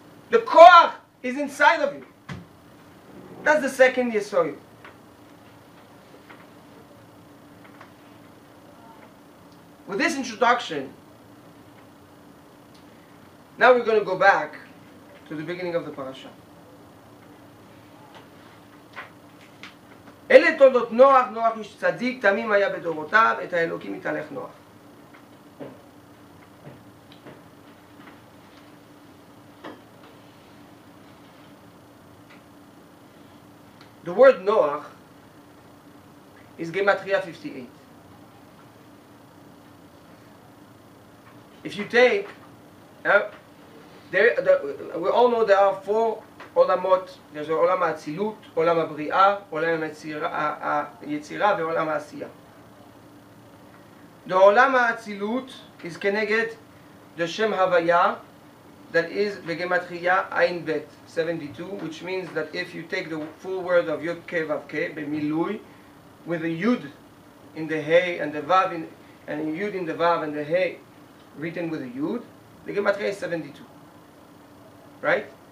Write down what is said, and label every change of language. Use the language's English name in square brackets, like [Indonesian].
[English] The koach is inside of you. That's the second yesod. With this introduction, now we're going to go back to the beginning of the parasha. [Hebrew] אלה תולדות נוח, נוח איש צדיק, תמים היה בדורותיו, את האלוקים יתהלך נוח. [English] The word Noach is Gematria 58. If you take, we all know there are four עולמות, [Hebrew] יש עולם האצילות, עולם הבריאה, עולם היצירה ועולם העשייה. [English] The עולם האצילות is כנגד the שם הוויה, that is בגמטריה עין בית 72, which means that if you take the full word of Yud Kei Vav Kei במילוי, with the Yud in the Hey and the Vav and the Yud in the Vav and the Hey written with a Yud, the gematria is 72, right?